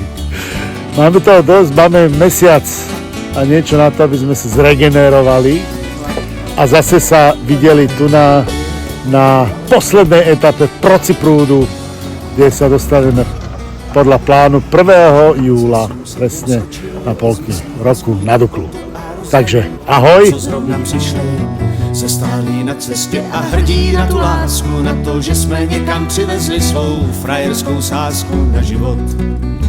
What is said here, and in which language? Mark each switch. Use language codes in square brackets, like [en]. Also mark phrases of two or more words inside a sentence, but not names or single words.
[sk] Máme toho dosť, máme mesiac a niečo na to, aby sme sa zregenerovali a zase sa videli tu na poslednej etape Prociprúdu, kde sa dostaneme podľa plánu 1. júla, presne na polky roku na Duklu. Takže ahoj! [cs] Co zrovna přišli, se stálí na cestě a hrdí na tu lásku, na to, že jsme někam přivezli svou frajerskou sázku na život.